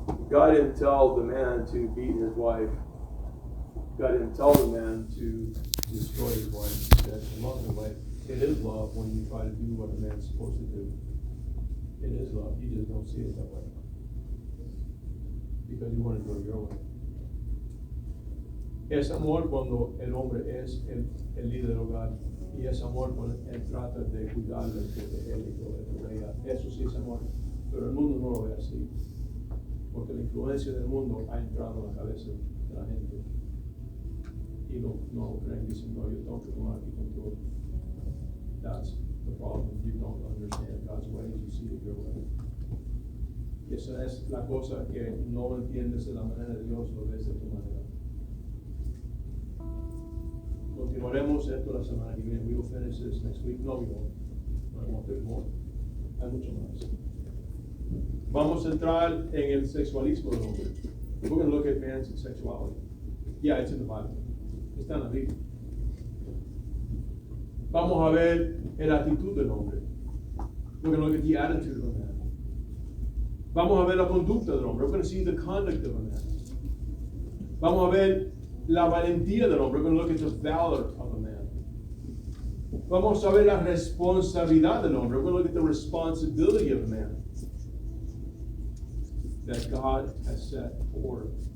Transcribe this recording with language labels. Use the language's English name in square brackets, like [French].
[English] God didn't tell the man to beat his wife. God didn't tell the man to destroy his wife. He said, love the wife. It is love when you try to do what a man's supposed to do. It is love. You just don't see it that way. Because you want to do it your way. [Spanish] Es amor cuando el hombre es el líder del hogar. Y es amor cuando él trata de cuidarle, de protegerle y todo eso. Eso sí es amor. Pero el mundo no lo ve así. Porque la influencia del mundo ha entrado en la cabeza de la gente. Y no creen, dicen, no, yo tengo que tomar mi control. [English] That's the problem. You don't understand God's ways, you see it your way. [Spanish] Y esa es la cosa que no lo entiendes de la manera de Dios, lo ves de tu manera. Continuaremos esto la semana que viene. [English] We will finish this next week. No, we won't. I won't. There's more. [Spanish] Hay mucho más. Vamos a entrar en el sexualismo del hombre. [English] We're going to look at man's sexuality. Yeah, it's in the Bible. [Spanish] Está en la Biblia. Vamos a ver la actitud del hombre. [English] We're going to look at the attitude of a man. [Spanish] Vamos a ver la conducta del hombre. [English] We're going to see the conduct of a man. [Spanish] Vamos a ver la valentía del hombre. [English] We're going to look at the valor of a man. [Spanish] Vamos a ver la responsabilidad del hombre. [English] We're going to look at the responsibility of a man that God has set order.